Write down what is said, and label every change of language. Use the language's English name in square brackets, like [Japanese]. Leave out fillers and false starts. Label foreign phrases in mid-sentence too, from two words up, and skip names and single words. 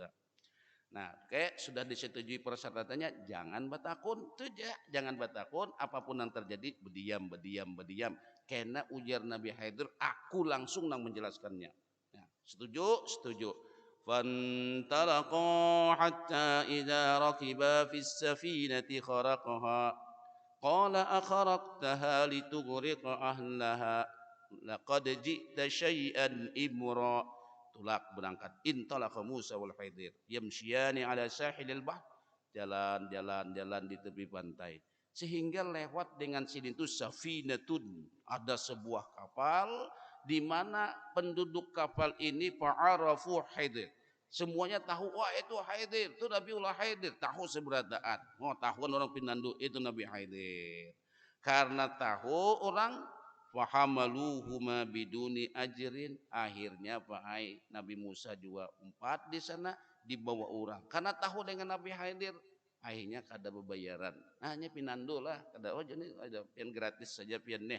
[Banjar] Nah, kayak sudah disetujui persyaratannya, jangan batakun, tuh jangan batakun, apapun yang terjadi berdiam. Karena ujar Nabi Khidir, aku langsung nang menjelaskannya. Nah, setuju. [Arabic] فانطلقا حتى إذا ركبا في السفينة خرقها قال أخرقتها لتغرق أهلها لقد جئت شيئا إمرا. [Banjar] Tulak berangkat [Arabic] انطلق موسى والخضر يمشيان على ساحل البحر, [Banjar] jalan di tepi pantai sehingga lewat dengan sini itu safinatun, ada sebuah kapal di mana penduduk kapal ini fa'arafu Khidir, semuanya tahu wah itu Khidir, itu Nabiullah Khidir, tahu seberataan, tahuan orang Pinandu itu Nabi Khidir, karena tahu orang [Arabic] فحملوهما بدون أجر, [Banjar] akhirnya Pak Nabi Musa juga empat di sana dibawa orang karena tahu dengan Nabi Khidir, akhirnya kada bebayaran, hanya pinandu lah kada jadi ada pian gratis saja pian nih.